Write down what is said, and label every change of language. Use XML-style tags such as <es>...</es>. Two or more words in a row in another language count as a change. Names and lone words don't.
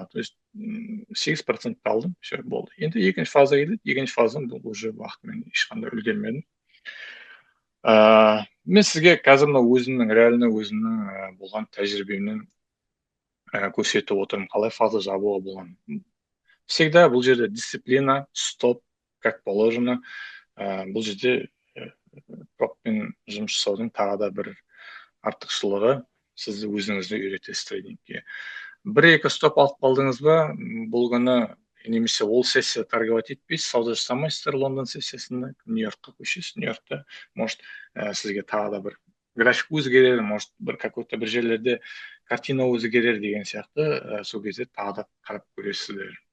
<ru>То есть</ru> <kk>8% алдым, все болды. Енді екінші фаза келді. Екінші фазам бұл уже уақытымен ешқандай үлгермедім. Мен сізге қазір өзімнің реально өзімнің болған тәжірибемнен көрсетіп отырмын, қалай фаза жабуға болған. Всегда бұл жерде дисциплина, стоп,</kk> <ru>как положено.</ru> <kk>Бұл жерде проппен жұмыс жасаудың тағы да бір артықшылығы, сіз өзіңізді үйретесіз трейдингке. 1-2 стоп алып қалдыңыз ба, бұл күні немесе ол сессия торговать етпейсіз, сауда жасамайсыздар Лондон сессиясында, Нью-Йоркқа көшесіз, Нью-Йоркта, может, сізге тағы да бір график өзгерер, может, бір какой-то бір жерлерде картина өзгерер деген сияқты, сол кезде тағы да қарап көресіздер.</kk>